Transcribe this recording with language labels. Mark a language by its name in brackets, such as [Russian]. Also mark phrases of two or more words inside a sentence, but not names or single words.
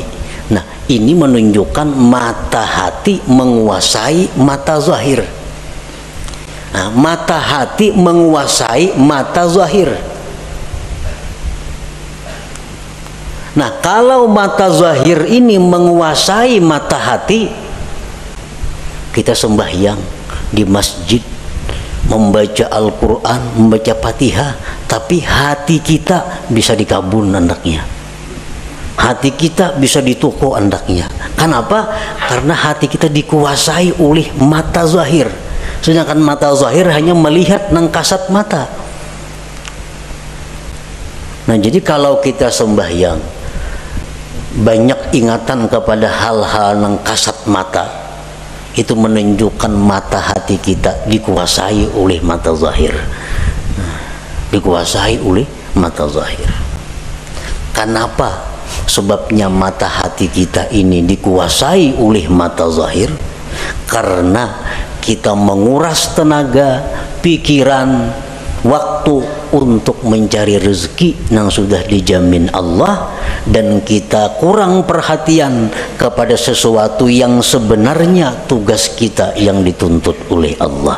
[Indonesian] Nah, ini menunjukkan mata hati menguasai mata zahir. Nah, mata hati menguasai mata zahir. Nah, kalau mata zahir ini menguasai mata hati, kita sembahyang di masjid, membaca Al-Quran, membaca Fatihah, tapi hati kita bisa dikabul andaknya, hati kita bisa ditoko andaknya. Kenapa? Karena hati kita dikuasai oleh mata zahir, sedangkan mata zahir hanya melihat nang kasat mata. Nah, jadi kalau kita sembahyang banyak ingatan kepada hal-hal nang kasat mata, itu menunjukkan mata hati kita dikuasai oleh mata zahir. Dikuasai oleh mata zahir. Kenapa? Sebabnya mata hati kita ini dikuasai oleh mata zahir, karena kita menguras tenaga, pikiran, waktu untuk mencari rezeki yang sudah dijamin Allah, dan kita kurang perhatian kepada sesuatu yang sebenarnya tugas kita yang dituntut oleh Allah.